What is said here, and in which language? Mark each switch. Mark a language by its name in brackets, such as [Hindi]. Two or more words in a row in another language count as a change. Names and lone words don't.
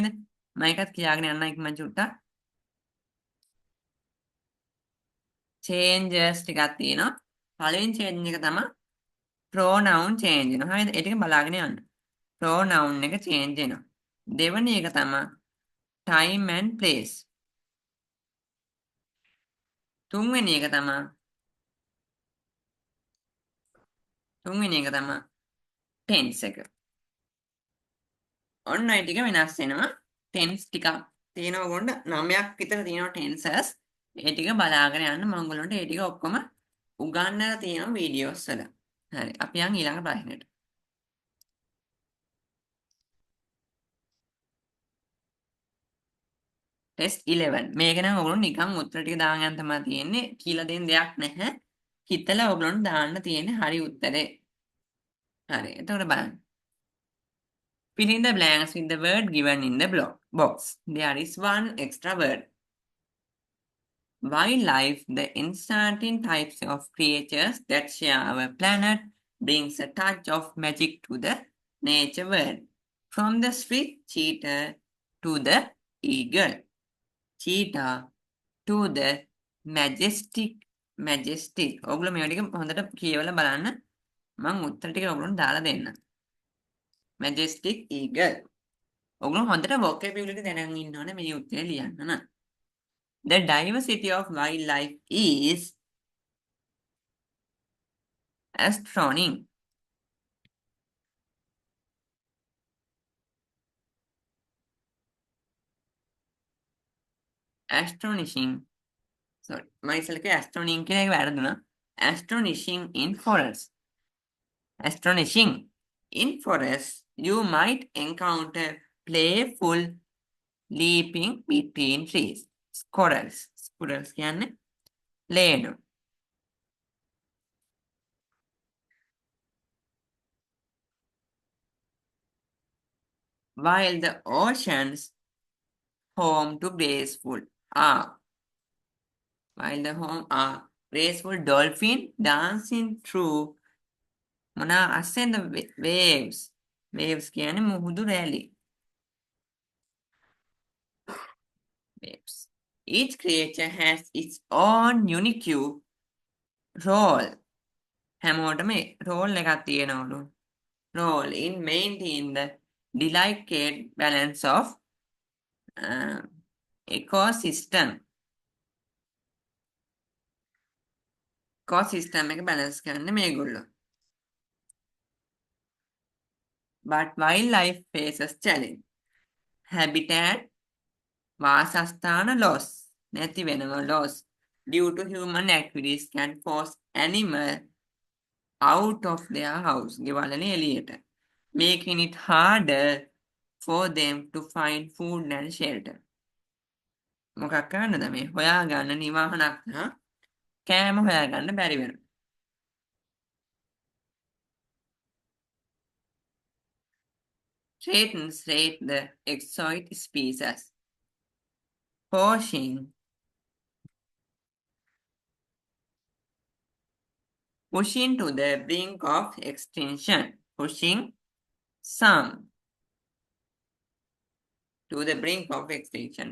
[Sinhala] මම එකත් කියාගෙන යන්න ඉක්මන් චුට්ටක්. changes ටිකක් තියෙනවා. පළවෙනි change එක තමයි [English] pronoun change [Sinhala] වෙනවා. හරිද? ඒ ටික බලාගෙන යන්න. pronoun එක change වෙනවා. දෙවෙනි එක තමයි [English] time and place. [Sinhala] තුන්වෙනි එක තමයි tense එක. ඔන්න ඒ ටික වෙනස් වෙනවා. tense ටිකක් තියෙනවා ඔයගොල්ලන්ට 9ක් විතර තියෙනවා tenses. ඒ ටික බලාගෙන යන්න මම ඔයගොල්ලන්ට ඒ ටික ඔක්කොම උගන්වලා තියෙනවා වීඩියෝස් වල. හරි අපි යන් ඊළඟ ප්‍රශ්නෙට. ටෙස්ට් 11 මේක නම් ඔයගොල්ලෝ නිකන් උත්තර ටික දාගෙන යන්න තමයි තියෙන්නේ. කියලා දෙන්න දෙයක් නැහැ. හිතලා ඔයගොල්ලන්ට දාන්න තියෙන්නේ හරි උත්තරේ. හරි එතකොට බලන්න. [English] Fill in the blanks with the word given in the box. There is one extra word. Wildlife, the uncertain types of creatures that share our planet, brings a touch of magic to the nature world. From the swift cheetah to the eagle, cheetah to the majestic. [Sinhala] ඔයගොල්ලෝ මේ ටික හොඳට කියවලා බලන්න. මම උත්තර ටික ඔයගොල්ලන්ට දාලා දෙන්න. [English] majestic eagle. [Sinhala] ඔයගොල්ලෝ හොඳට vocabulary දැනගෙන ඉන්න ඕනේ මේ උත්තරේ ලියන්න නම්. [English] The diversity of wildlife is astonishing. Sorry, myself astonishing [Sinhala] කියලා එක වැරදුනා. [English] Astonishing in forest. Astonishing in forest, you might encounter playful leaping between trees. [Sinhala] Squirrels කියන්නේ ලේනු. [English] While the oceans home to graceful dolphin dancing through මොනා ascend the waves [Sinhala] කියන්නේ මුහුදු රැලි. [English] waves. Each creature has its own unique role. [Sinhala] හැමෝටම රෝල් එකක් තියෙනවලු. [English] Role in maintaining the delicate balance of ecosystem. [Sinhala] Ecosystem එක balance කරන්න මේගොල්ලෝ. [English] But wildlife faces challenge. Habitat වාසස්ථාන loss [Sinhala] නැති වෙනවා [English] loss due to human activities can force animal out of their house [Sinhala] ගෙවල්වලින් එළියට [English] making it harder for them to find food and shelter [Sinhala] මොකක් කරන්නද මේ හොයාගන්න නිවාහනක් හා කෑම හොයාගන්න බැරි වෙනවා [English] Threatens rate the exotic species pushing to the brink of extinction, pushing some to the brink of extinction.